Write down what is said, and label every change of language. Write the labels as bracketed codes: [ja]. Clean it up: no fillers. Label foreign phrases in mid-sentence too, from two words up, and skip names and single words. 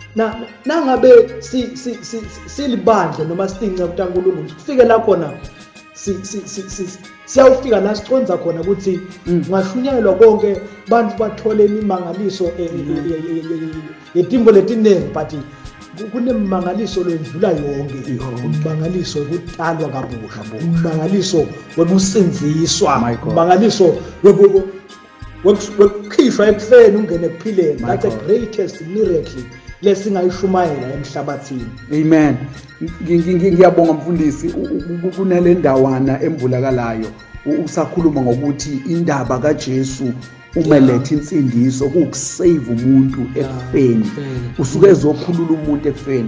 [ss] nangabe silibandle noma sitinca kuNkulunkulu kufike la khona siyawufika la siconza khona ukuthi ngashunyelwa konke bantu bathole imimangaliso yetimbo letiningi but kunemangaliso lendlula yonke umangaliso wokutalwa kabusha umangaliso wokusinziswa umangaliso wokukhishwa ekufeni ungene ekuphileni. [en] That's the greatest miracle [ss] lesingayishumayela emhlabathini. Amen. Ngiyabonga mfundisi kunale ndawana emvulakalayo usakhuluma ngokuthi indaba kaJesu umelethe insindiso kuukusave umuntu ekufeni usuke ezokhulula umuntu ekufeni.